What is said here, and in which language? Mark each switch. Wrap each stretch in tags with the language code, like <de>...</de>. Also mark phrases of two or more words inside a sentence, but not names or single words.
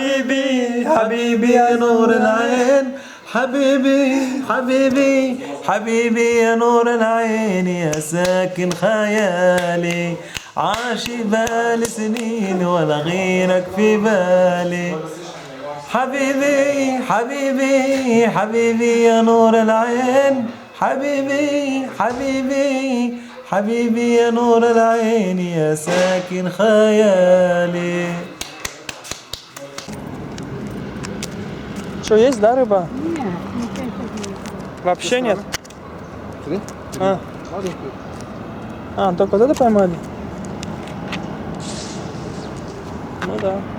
<ar>يا نور العين حبيبي يا نور العين يا ساكن خيالي عاش بالي سنين ولا غيرك في بالي حبيبي يا نور العين حبيبي يا نور العين يا ساكن خيالي.</ar> <ru>Что, есть, да, рыба? Нет. Вообще нет? Только вот это поймали? Ну да.</ru>